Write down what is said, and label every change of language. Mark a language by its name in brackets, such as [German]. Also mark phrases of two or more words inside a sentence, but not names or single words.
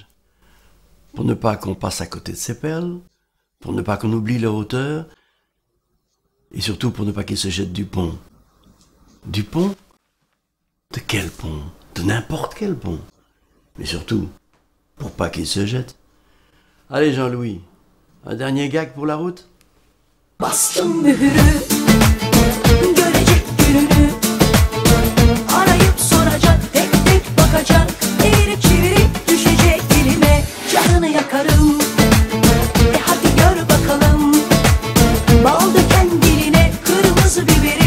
[French] Pour ne pas qu'on passe à côté de ces perles, pour ne pas qu'on oublie leur auteur, et surtout pour ne pas qu'ils se jettent du pont. Du pont? De quel pont? De n'importe quel pont. Mais surtout, pour pas qu'ils se jettent. Allez Jean-Louis, un dernier gag pour la route? [Turkish] Bastım mühürü, görecek gününü. Arayıp soracak, tek tek bakacak. Eğirip çevirip düşecek dilime. Canını yakarım, hadi gör bakalım. Bal döken diline kırmızı biberi.